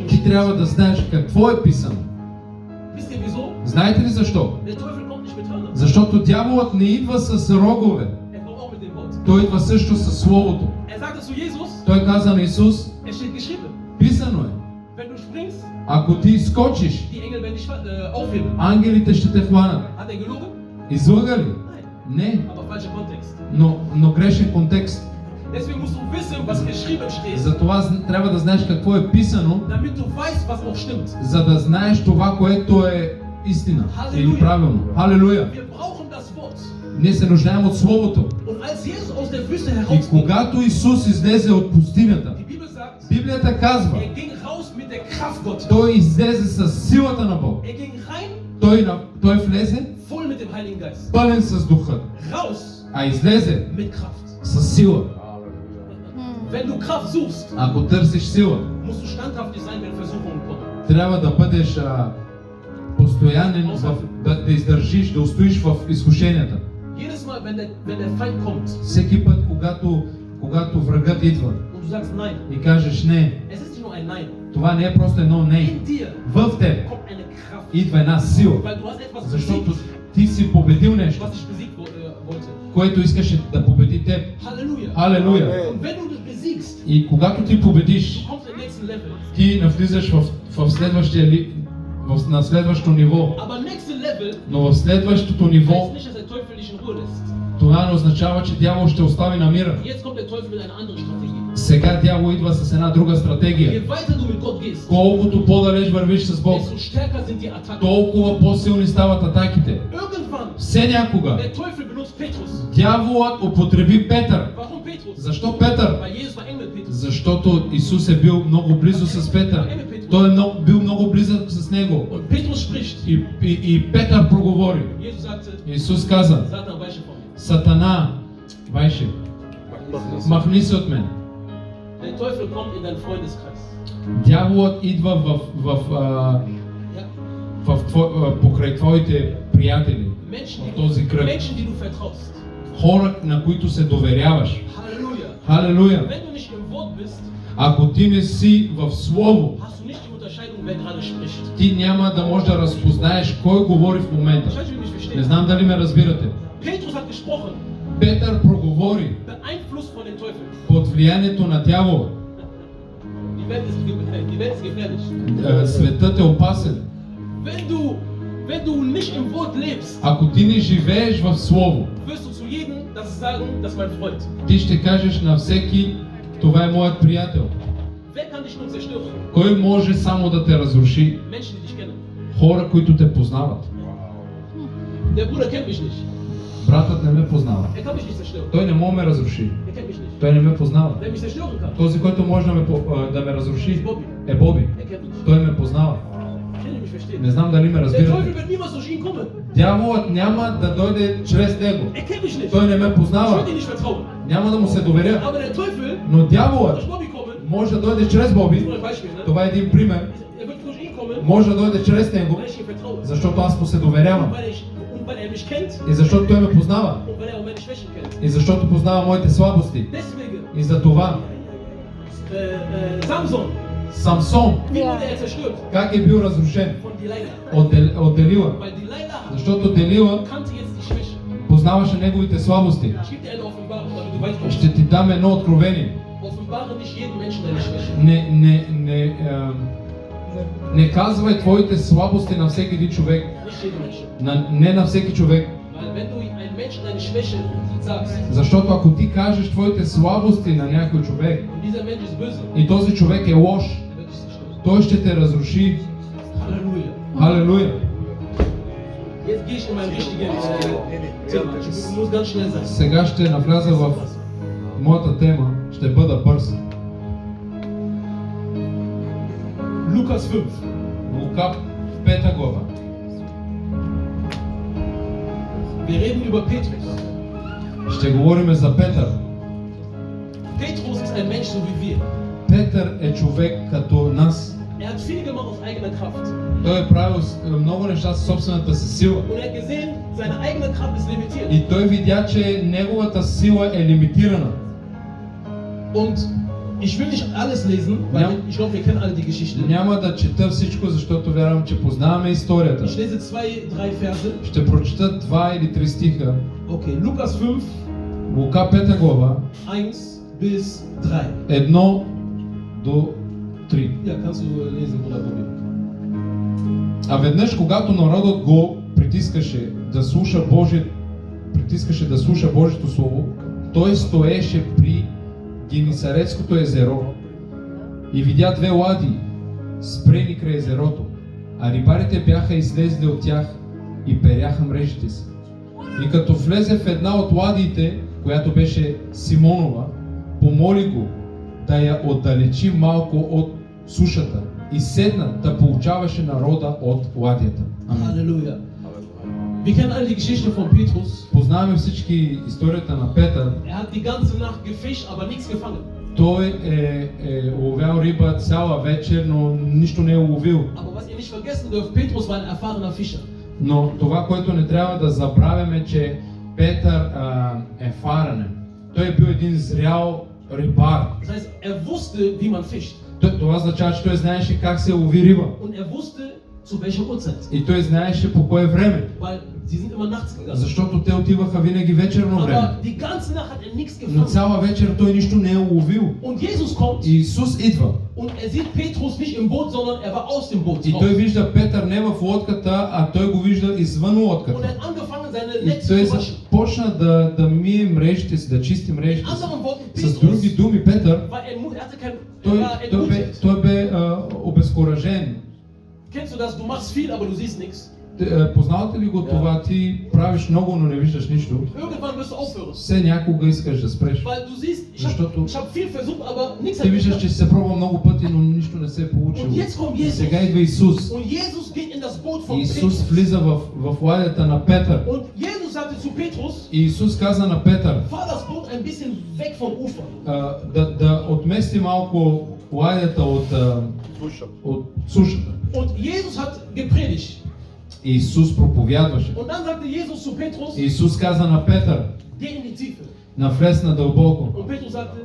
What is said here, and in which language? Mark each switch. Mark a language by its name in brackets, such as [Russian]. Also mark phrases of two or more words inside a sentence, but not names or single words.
[Bulgarian] Ти [German] steht. [Bulgarian] трябва да знаеш какво е писано. [German] Wisst ihr wieso? [Bulgarian] Знаете ли защо? [German] Der Teufel kommt nicht mit Hörnern. [Bulgarian] Защото дяволът не идва с рогове. [German] Er kommt auch mit dem Wort. [Bulgarian] Той идва също със Словото. [German] Er sagte zu Jesus, [Bulgarian] Той каза на Исус, [German] es steht geschrieben. [Bulgarian] писано е. [German] Wenn du springst, [Bulgarian] Ако ти скочиш, [German] die Engel werden dich aufheben. [Bulgarian] ангелите ще те хванат. [German] Hat er gelogen? [Bulgarian] Излъга ли? [German] Nein. [Bulgarian] Не, [German] Aber falscher Kontext. [Bulgarian] но грешен контекст. [German] Deswegen musst du wissen, was geschrieben steht, [Bulgarian] Затова трябва да знаеш какво е писано, [German] damit du weißt, was auch stimmt. [Bulgarian] за да знаеш това, което е истина или Халелуя. правилно. Халелуя! [German] Wir brauchen das Wort. [Bulgarian] Ние се нуждаем от Словото. [German] Und als Jesus aus der Wüste [Bulgarian] И [German] herausging, [Bulgarian] когато Исус излезе от пустинята, [German] die Bibel sagt, [Bulgarian] Библията казва, [German] er ging raus mit der Kraft Gottes. [Bulgarian] той излезе с силата на Бог. [German] Er ging rein, [Bulgarian] Той влезе [German] voll mit dem Heiligen Geist. [Bulgarian] пълен с духа, [German] Raus [Bulgarian] а излезе [German] mit Kraft. [Bulgarian] с сила. [German] Wenn du Kraft suchst, [Bulgarian] Ако търсиш сила, [German] musst du standhaftig sein, wenn Versuchungen kommen. [Bulgarian] трябва да бъдеш постоянен, да издържиш, да устоиш в изкушенията. [German] Jedes Mal, wenn der Feind kommt [Bulgarian] Всеки път, когато врагът идва [German] und du sagst Nein, [Bulgarian] и кажеш не, [German] es ist nicht nur ein Nein. [Bulgarian] това не е просто едно не. [German] In dir [Bulgarian] В теб [German] kommt eine Kraft, [Bulgarian] идва една сила, [German] weil du hast etwas [Bulgarian] защото [German] besiegt, [Bulgarian] ти си победил нещо, [German] was dich besiegt wollte. [Bulgarian] което искаше да победи теб. [German] Halleluja. [Bulgarian] Халелуя! [German] Und wenn du das besiegst, [Bulgarian] И когато ти победиш, [German] du kommst im nächsten Level. [Bulgarian] ти навлизаш на следващото ниво. [German] Aber nächste Level [Bulgarian] Но в следващото ниво, [German] heißt nicht, dass der Teufel dich in Ruhe lässt. [Bulgarian] това не означава, че дявол ще остави на мира. [German] Jetzt kommt der Teufel mit einer anderen Strategie. [Bulgarian] Сега дявол идва с една друга стратегия. [German] Je weiter du mit Gott gehst, [Bulgarian] Колкото по-далеч вървиш с Бог, [German] desto stärker sind die Attacken. [Bulgarian] толкова по-силни стават атаките. [German] Irgendwann, [Bulgarian] Все някога [German] der Teufel benutzt Petrus. [Bulgarian] дяволът употреби Петър. [German] Warum Petrus? [Bulgarian] Защо Петър? [German] Weil Jesus war eng mit Petrus. [Bulgarian] Защото Исус е бил много близо с Петър. Той е бил много близък с него. [German] Und Petrus spricht. [Bulgarian] И Петър проговори. [German] Jesus sagte, [Bulgarian] Исус каза, [German] Satan, weiche von mir. [Bulgarian] Сатана, вайше, махни се от мен. [German] Der Teufel kommt in deinen Freundeskreis. [Bulgarian] Дяволът идва [German] Ja? [Bulgarian] покрай твоите приятели, [German] Menschen, [Bulgarian] в този кръг. [German] Menschen, die du vertraust. [Bulgarian] Хора, на които се доверяваш. [German] Halleluja. [Bulgarian] Халелуя! [German] Wenn du nicht im Wort bist, [Bulgarian] Ако ти не си в Слово, [German] hast du nicht die Unterscheidung, wer gerade spricht. [Bulgarian] ти няма да можеш да разпознаеш кой говори в момента. [German] Wahrscheinlich will ich [Bulgarian] Не [German] verstehen. [Bulgarian] знам дали ме разбирате. [German] Petrus hat gesprochen, [Bulgarian] Петър проговори [German] beeinflusst von dem Teufel. [Bulgarian] под влиянието на дявола. [German] Die Welt ist gefährlich. [Bulgarian] Светът е опасен. [German] Wenn du nicht im Wort lebst, [Bulgarian] Ако ти не живееш в Слово, [German] wirst du zu jedem das sagen, das ist mein Freund. [Bulgarian] ти ще кажеш на всеки, това е моят приятел. [German] Wer kann dich nur zerstören? [Bulgarian] Кой може само да те разруши? [German] Menschen, die dich kennen. [Bulgarian] Хора, които те познават. [German] Der Bruder kennt mich nicht. [Bulgarian] Братът не ме познава. [German] Er kann mich nicht zerstören. [Bulgarian] Той не може ме разруши. [German] Er kennt mich nicht. [Bulgarian] Той не ме познава. [German] Wer mich zerstören kann, [Bulgarian] Този, който може да ме разруши, [German] Bobby. [Bulgarian] е Боби. [German] Er kennt mich. [Bulgarian] Той ме познава. [German] Kann ich mich verstehen. [Bulgarian] Не знам дали ме [German] Der [Bulgarian] разбирате. [German] Teufel wird niemals durch ihn kommen. [Bulgarian] Дяволът няма да дойде чрез него. [German] Er kennt mich nicht. [Bulgarian] Той не ме [German] Ich [Bulgarian] познава. [German] würde ihm nicht vertrauen. [Bulgarian] Няма да му се доверя. [German] Aber der Teufel [Bulgarian] Но [German] wird [Bulgarian] дяволът [German] durch Bobby kommen. [Bulgarian] може да дойде чрез Боби. [German] Nur ein Beispiel, ne? [Bulgarian] Това е един пример. [German] Er wird durch ihn kommen, [Bulgarian] Може да дойде чрез него, [German] weil ich ihm vertraue. [Bulgarian] защото аз му се доверявам. [German] Und weil er mich kennt [Bulgarian] И защото той ме познава. [German] und weil er auch meine Schwächen kennt. [Bulgarian] И защото познава моите слабости. [German] Deswegen, [Bulgarian] И за това [German] Samson, [Bulgarian] Самсон, [German] wie wurde er zerstört? [Bulgarian] как е бил разрушен [German] Von Delilah. [Bulgarian] от Делила. [German] Weil Delilah [Bulgarian] Защото Делила [German] kannte jetzt die Schwächen. [Bulgarian] познаваше неговите слабости. [German] Ich gebe dir eine Offenbarung, damit du weißt, warum. [Bulgarian] Ще ти дам едно откровение. [German] Offenbare nicht jedem Menschen deine Schwächen. [Bulgarian] Не казвай твоите слабости на всеки един човек. [German] Nicht jedem Menschen. [Bulgarian] Не на всеки човек. [German] Weil wenn du einem Menschen deine Schwäche sagst [Bulgarian] Защото ако ти кажеш твоите слабости на някой човек [German] und dieser Mensch ist böse, [Bulgarian] и този човек е лош, [German] dann wird dich zerstören. [Bulgarian] той ще те разруши. [German] Halleluja. [Bulgarian] Халелуя! [German] Jetzt gehe ich in mein richtiges Thema. Ich muss ganz schnell sein. [Bulgarian] Сега ще навляза в моята тема. Ще бъда бърз. [German] Lukas 5. [Bulgarian] Лука 5 глава. [German] Wir reden über Petrus. [Bulgarian] Ще говорим за Петър. [German] Petrus ist ein Mensch so wie wir. [Bulgarian] Петър е човек като нас. [German] Er hat viel gemacht aus eigener Kraft. [Bulgarian] Той е правил много неща със собствената си сила. [German] Und er hat gesehen, seine eigene Kraft ist limitiert. [Bulgarian] И той видя, че неговата сила е лимитирана. [German] Und ich will nicht alles lesen, weil Ja. ich glaube, wir kennen alle die Geschichte. [Bulgarian] Няма да чета всичко, защото вярвам, че познаваме историята. [German] Ich lese 2, 3 Verse. [Bulgarian] Ще прочета 2 или 3 стиха. [German] Okay, Lukas 5, [Bulgarian] Лука 5 глава, [German] 1 bis 3. [Bulgarian] 1 до 3. [German] Ja, kannst du lesen, Bruder Bobby. [Bulgarian] А веднъж, когато народът го притискаше да слуша Божието слово, той стоеше при Генисаретското езеро и видя 2 лади, спрени край езерото, а рибарите бяха излезли от тях и перяха мрежите си. И като влезе в една от ладиите, която беше Симонова, помоли го да я отдалечи малко от сушата и седна да получаваше народа от ладията. [German] Halleluja. Wir kennen alle die Geschichte von Petrus. [Bulgarian] Познаваме всички историята на Петър. [German] Er hat die ganze Nacht gefischt, aber nichts gefangen. [Bulgarian] Той е ловял риба цяла вечер, но нищо не е уловил. [German] Aber was ihr nicht vergessen dürft, Petrus war ein erfahrener Fischer. [Bulgarian] Но това, което не трябва да забравяме, че Петър е фаранен. Той е бил един зрял рибар. [German] Das heißt, er wusste, wie man fischt. [Bulgarian] Това означава, че той знаеше как се лови риба. [German] Und er wusste, zu welcher Uhrzeit. [Bulgarian] И той знаеше по кое време. [German] Weil sie sind immer nachts gegangen. [Bulgarian] Защото те отиваха винаги вечерно време. [German] Aber die ganze Nacht hat er nichts [Bulgarian] Но [German] gefangen. [Bulgarian] цяла вечер той нищо не е уловил. [German] Und Jesus kommt [Bulgarian] И Исус идва. [German] und er sieht Petrus nicht im Boot, sondern er war aus dem Boot [Bulgarian] И той [German] raus. [Bulgarian] вижда Петър не в лодката, а той го вижда извън [German] Und er [Bulgarian] лодката. [German] hat angefangen, seine [Bulgarian] И [German] Netze [Bulgarian] той [German] zu waschen. [Bulgarian] започна да мие мрежите си, да чисти [German] In [Bulgarian] мрежите си. [German] anderen Worten, [Bulgarian] С други [German] Petrus [Bulgarian] думи, Петър, [German] war er hatte kein, [Bulgarian] той, [German] er war [Bulgarian] той, бе, [German] entmutigt. [Bulgarian] той бе обезкуражен. [German] Kennst du das? Du machst viel, aber du siehst nichts. [Bulgarian] Познавате ли го това? Ти правиш много, но не виждаш нищо. [German] Irgendwann wirst du aufhören. [Bulgarian] Все някога искаш да спреш. [German] Weil du siehst, [Bulgarian] Защото [German] ich habe viel versucht, aber nichts [Bulgarian] ти [German] hat [Bulgarian] виждаш, [German] geklappt. [Bulgarian] че си се пробва много пъти, но нищо не се е получило. [German] Und jetzt kommt [Bulgarian] И [German] Jesus. [Bulgarian] сега идва Исус. [German] Und Jesus geht in das Boot von [Bulgarian] Исус [German] Petrus. [Bulgarian] влиза в ладията на Петър. [German] Und Jesus sagte zu Petrus, [Bulgarian] И Исус каза на Петър [German] fahr das Boot ein bisschen weg vom Ufer. [Bulgarian] да отмести малко ладията от сушата. [German] Und Jesus hat gepredigt. [Bulgarian] И Исус проповядваше. [German] Und dann sagte Jesus zu Petrus, [Bulgarian] И Исус каза на Петър, [German] geh in die Tiefe. [Bulgarian] навлез надълбоко. [German] Und Petrus sagte,